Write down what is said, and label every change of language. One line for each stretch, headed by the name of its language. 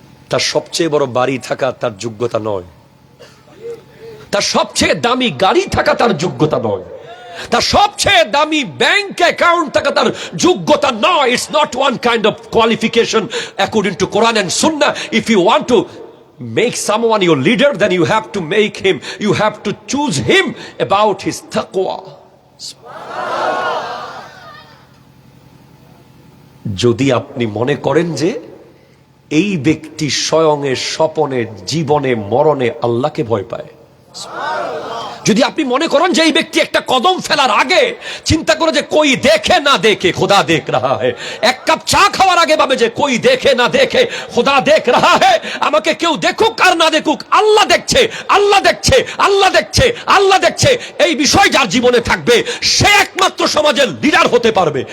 Bangla: তার সবচেয়ে বড় বাড়ি থাকা তার যোগ্যতা নয়, তার সবচেয়ে দামি গাড়ি থাকা তার যোগ্যতা নয়, তার সবচেয়ে দামি ব্যাংক অ্যাকাউন্ট থাকা তার যোগ্যতা নয়।
English: It's not one kind of qualification according to Quran and Sunnah. If you want to make someone your leader, then you have to choose him about his taqwa.
Bangla: যদি আপনি মনে করেন যে এই ব্যক্তি স্বয়ং স্বপনে জীবনে মরণে আল্লাহকে ভয় পায়, যদি আপনি মনে করেন যে এই ব্যক্তি একটা কদম ফেলার আগে চিন্তা করে যে
Hindi: কই দেখে না দেখে খোদা দেখ রাহা হ্যায়,
Bangla: এক কাপ চা খাওয়ার আগে ভাবে যে কই দেখে না দেখে খোদা দেখ রাহা হ্যায়, আমাকে কেউ দেখুক আর না দেখুক আল্লাহ দেখছে, আল্লাহ দেখছে, আল্লাহ দেখছে, আল্লাহ দেখছে, এই বিষয় যার জীবনে থাকবে সে একমাত্র সমাজের লিডার হতে পারবে।